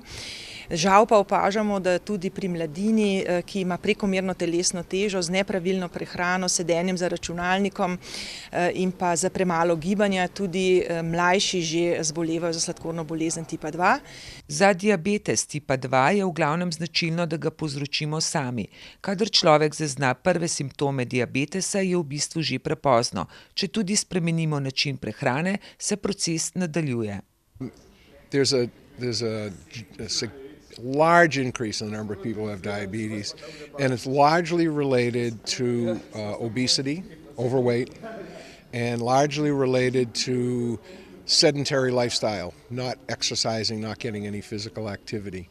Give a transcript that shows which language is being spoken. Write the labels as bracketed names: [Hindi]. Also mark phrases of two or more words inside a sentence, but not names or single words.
[Slovenian] Žal pa opažamo, da tudi pri mladini, ki ima prekomerno telesno težo, z nepravilno prehrano, sedenjem za računalnikom in pa za premalo gibanja, tudi mlajši že zbolevajo za sladkorno bolezen tipa 2. Za diabetes tipa 2 je v glavnem značilno, da ga povzročimo sami. Kadar človek zazna prve simptome diabetesa, je v bistvu že prepozno. Če tudi spremenimo način prehrane, se proces nadaljuje. [English] There's a large increase in the number of people who have diabetes, and it's largely related to obesity, overweight, and largely related to sedentary lifestyle, not exercising, not getting any physical activity.